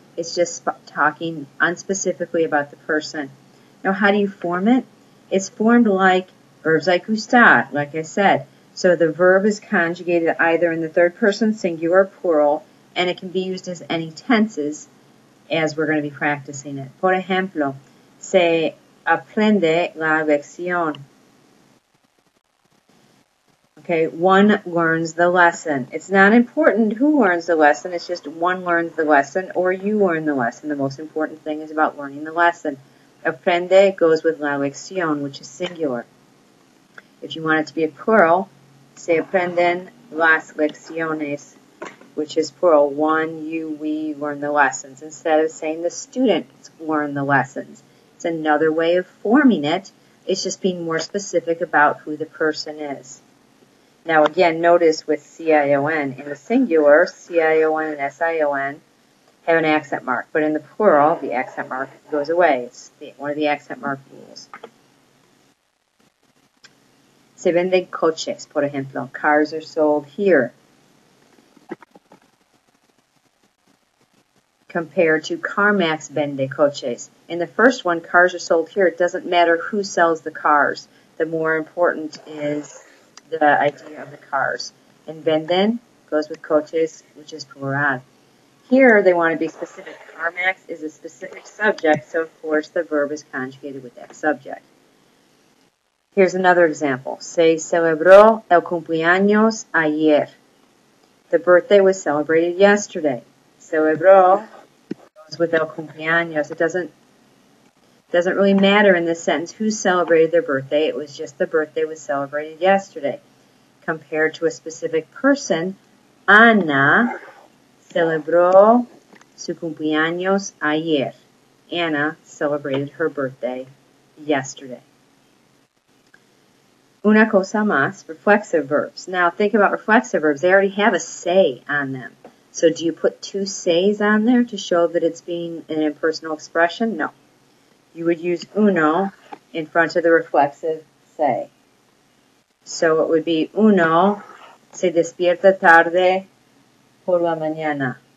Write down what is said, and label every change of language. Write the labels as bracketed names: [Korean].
[English] It's just talking unspecifically about the person. Now, how do you form it? It's formed like verbs like gustar, like I said. So the verb is conjugated either in the third person singular or plural, and it can be used as any tenses as we're going to be practicing it. [Spanish] Por ejemplo, se aprende la lección. [English] Okay, one learns the lesson. It's not important who learns the lesson. It's just one learns the lesson or you learn the lesson. The most important thing is about learning the lesson. Aprende goes with la lección, which is singular. If you want it to be a plural, se aprenden las lecciones, which is plural. One, you, we learn the lessons. Instead of saying the students learn the lessons. It's another way of forming it. It's just being more specific about who the person is. Now again, notice with C-I-O-N, in the singular, C-I-O-N and S-I-O-N have an accent mark. But in the plural, the accent mark goes away. It's one of the accent mark rules. [Spanish] Se venden coches, por ejemplo. [English] Cars are sold here. Compared to CarMax vende coches. In the first one, cars are sold here. It doesn't matter who sells the cars. The more important is the idea of the cars. And venden goes with coches, which is plural. Here, they want to be specific. CarMax is a specific subject, so of course the verb is conjugated with that subject. Here's another example. [Spanish] Se celebró el cumpleaños ayer. [English] The birthday was celebrated yesterday. Celebró goes with el cumpleaños. It doesn't really matter in this sentence who celebrated their birthday. It was just the birthday was celebrated yesterday. Compared to a specific person, Ana celebró su cumpleaños ayer. Anna celebrated her birthday yesterday. Una cosa más, reflexive verbs. Now think about reflexive verbs. They already have a say on them. So do you put two says on there to show that it's being an impersonal expression? No. You would use uno in front of the reflexive say. [Spanish] So it would be uno se despierta tarde por la mañana.